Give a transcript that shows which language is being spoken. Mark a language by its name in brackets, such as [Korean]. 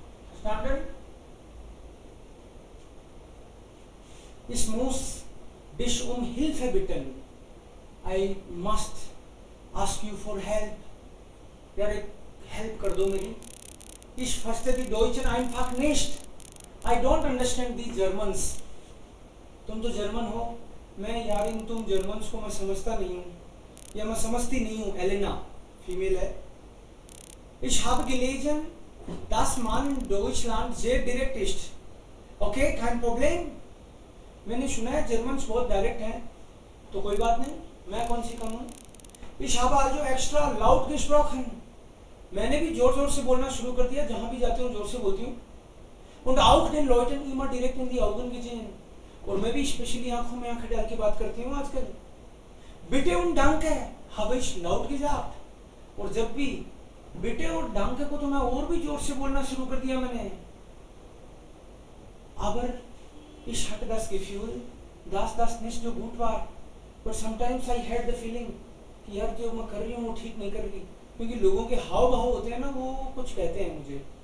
[German] Verstanden? Ich muss dich Hilfe bitten. [English] I must ask you for help. [Hindi] यार एक help कर दो मेरी. [German] Ich verstehe die Deutschen einfach nicht. [English] I don't understand the Germans. [Hindi] तुम तो German हो, मैं यार इन तुम जर्मन्स को मैं समझता नहीं हूँ, या मैं समझती नहीं हूँ. एलेना फीमेल है. [German] Ich habe gelesen, dass man in Deutschland sehr direkt ist. Okay, kein Problem. [Hindi] मैंने सुना है जर्मन्स बहुत डायरेक्ट हैं, तो कोई बात नहीं, मैं कौन सी कम हूँ. [German] Ich habe also extra laut gesprochen. [Hindi] मैंने भी जोर जोर से बोलना शुरू कर दिया, जहाँ भी जाती हूँ जोर से बोलती हूँ. [German] Und auch den Leuten immer direkt in die Augen gesehen. [Hindi] और मैं भी स्पेशली आंखों में आंखें डाल के बात करती हूँ आजकल. [German] Bitte und danke habe ich laut gesagt. [Hindi] और जब भी बिटे और डांके को तो मैं और भी जोर से बोलना शुरू कर दिया मैंने. [German] Aber ich hatte das Gefühl, dass das nicht so gut war. [English] But sometimes I had the feeling [Hindi] कि यार जो मैं कर रही हूँ वो ठीक नहीं कर रही, क्योंकि लोगों के हाव भाव होते हैं ना, वो कुछ कहते हैं मुझे.